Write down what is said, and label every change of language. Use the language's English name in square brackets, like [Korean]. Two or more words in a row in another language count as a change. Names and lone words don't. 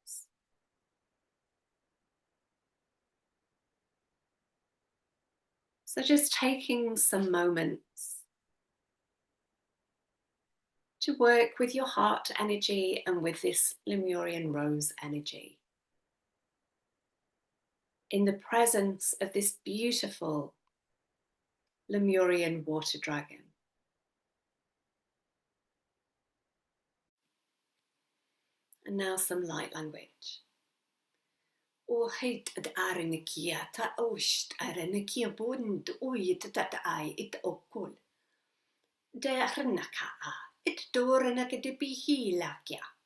[English] So just taking some moments to work with your heart energy and with this Lemurian rose energy, in the presence of this beautiful Lemurian water dragon. And now some light language. O heit ad arenikia ta ost arenikia bund oit dat ai it okol. De arnaka a it dorenaka de bihilakia.